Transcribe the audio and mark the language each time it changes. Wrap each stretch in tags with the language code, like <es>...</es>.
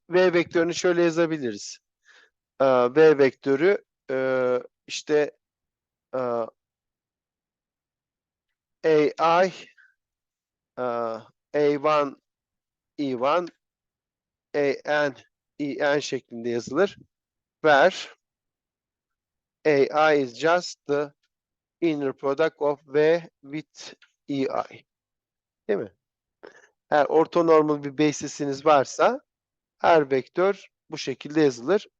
<tr>V vektörünü şöyle yazabiliriz. V vektörü işte AI A1 E1 AN EN şeklinde yazılır.</tr> <en>Where AI is just the inner product of V with EI.</en> <tr>Değil mi? Eğer ortonormal bir basisiniz varsa her vektör bu şekilde yazılır.</tr>